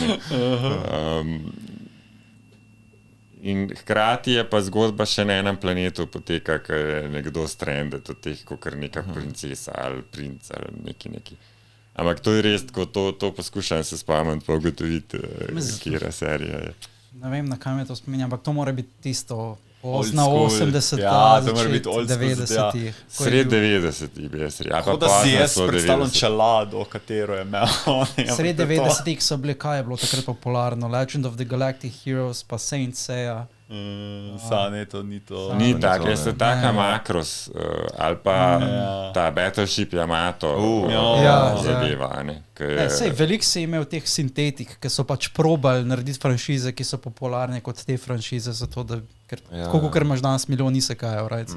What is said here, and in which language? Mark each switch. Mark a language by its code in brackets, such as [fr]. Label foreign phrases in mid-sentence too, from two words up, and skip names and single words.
[sl] In hkrati je pa zgodba še na enem planetu poteka, ker je nekdo stranded od teh, kakor neka princesa ali princ ali neki. Ampak to je res, ko to poskušam se spomniti, pa ugotoviti, kjera serija je. Ne vem, na kaj me to spominja, ampak to mora biti tisto pozna 80-ta, ja, to mora biti [en] old school, [sl] 90-ih. ja. Sred 90-ih bi jaz rekel. Tako da si jaz predstavljam čelado, katero je imel. Sred 90-ih so bili, kaj je bilo takrat popularno? Legend of the Galactic Heroes, pa Saint Seiya. To ni to. Ni tako, jaz se taka Makros ali pa ta Battleship Yamato zadeva. Sej, veliko si imel teh sintetik, ki so pač probali narediti franšize, ki so popularne kot te franšize, zato da, koliko kar imaš danes milijon isekaj, right?